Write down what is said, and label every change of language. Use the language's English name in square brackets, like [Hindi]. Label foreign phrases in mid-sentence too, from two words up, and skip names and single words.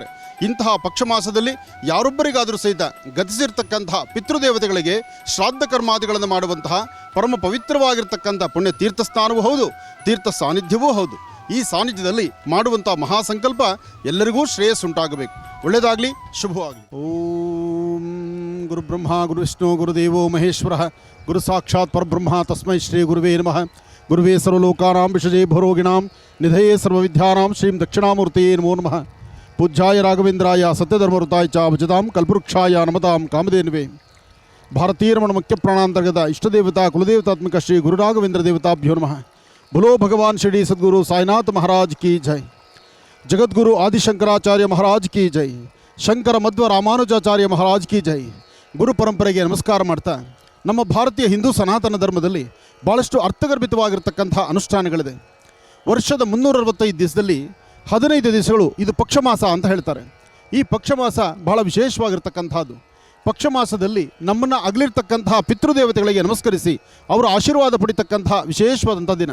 [Kannada] ಇಂತಹ ಪಕ್ಷಮಾಸದಲ್ಲಿ ಯಾರೊಬ್ಬರಿಗಾದರೂ ಸಹಿತ ಗತಿಸಿರ್ತಕ್ಕಂತಹ ಪಿತೃದೇವತೆಗಳಿಗೆ ಶ್ರಾದ್ದ ಕರ್ಮಾದಿಗಳನ್ನು ಮಾಡುವಂತಹ ಪರಮ ಪವಿತ್ರವಾಗಿರ್ತಕ್ಕಂಥ ಪುಣ್ಯ ತೀರ್ಥಸ್ಥಾನವೂ ಹೌದು, ತೀರ್ಥ ಸಾನ್ನಿಧ್ಯವೂ ಹೌದು. ಈ ಸಾನ್ನಿಧ್ಯದಲ್ಲಿ ಮಾಡುವಂಥ ಮಹಾಸಂಕಲ್ಪ ಎಲ್ಲರಿಗೂ ಶ್ರೇಯಸ್ಸುಂಟಾಗಬೇಕು, ಒಳ್ಳೆಯದಾಗಲಿ, ಶುಭವಾಗಲಿ. [Sanskrit] ಓಂ ಗುರು ಬ್ರಹ್ಮ ಗುರು ವಿಷ್ಣು ಗುರುದೇವೋ ಮಹೇಶ್ವರ ಗುರು ಸಾಕ್ಷಾತ್ ಪರಬ್ರಹ್ಮ ತಸ್ಮೈ ಶ್ರೀ ಗುರುವೇ ನಮಃ. ಗುರುವೇ ಸರ್ವಲೋಕಾನಾಂ ವಿಷಜೇ ಭರೋಗಿಣಾಂ ನಿಧಯೇ ಸರ್ವವಿದ್ಯಾನಾಂ ಶ್ರೀಂ ದಕ್ಷಿಣಾಮೂರ್ತಿಯೇ ನಮೋ ನಮಃ. ಪೂಜ್ಯಾಯ ರಾಘವೇಂದ್ರಾಯ ಸತ್ಯಧರ್ಮಋತಾಯ ಚ ಭಜತಾಂ ಕಲ್ಪವೃಕ್ಷಾಯ ನಮತಾಂ ಕಾಮಧೇನುವೇ. ಭಾರತೀಯ ರಮಣ ಮುಖ್ಯ ಪ್ರಾಣಾಂತರ್ಗತ ಇಷ್ಟದೇವತಾ ಕುಲದೇವತಾತ್ಮಕ ಶ್ರೀ ಗುರು ರಾಘವೇಂದ್ರ ದೇವತಾಭ್ಯೋ ನಮಃ. [Hindi] बोलो भगवान श्री सद्गुरु साईनाथ महाराज की जय. जगद्गुरु आदिशंकराचार्य महाराज की जय. शंकर मध्व रामानुजाचार्य महाराज की जय. [Kannada] ಗುರು ಪರಂಪರೆಗೆ ನಮಸ್ಕಾರ ಮಾಡ್ತಾ, ನಮ್ಮ ಭಾರತೀಯ ಹಿಂದೂ ಸನಾತನ ಧರ್ಮದಲ್ಲಿ ಭಾಳಷ್ಟು ಅರ್ಥಗರ್ಭಿತವಾಗಿರ್ತಕ್ಕಂಥ ಅನುಷ್ಠಾನಗಳಿದೆ. ವರ್ಷದ 365 ದಿವಸದಲ್ಲಿ 15 ದಿವಸಗಳು ಇದು ಪಕ್ಷಮಾಸ ಅಂತ ಹೇಳ್ತಾರೆ. ಈ ಪಕ್ಷಮಾಸ ಬಹಳ ವಿಶೇಷವಾಗಿರ್ತಕ್ಕಂಥದ್ದು. ಪಕ್ಷಮಾಸದಲ್ಲಿ ನಮ್ಮನ್ನು ಅಗಲಿರ್ತಕ್ಕಂತಹ ಪಿತೃದೇವತೆಗಳಿಗೆ ನಮಸ್ಕರಿಸಿ ಅವರ ಆಶೀರ್ವಾದ ಪಡಿತಕ್ಕಂತಹ ವಿಶೇಷವಾದಂಥ ದಿನ.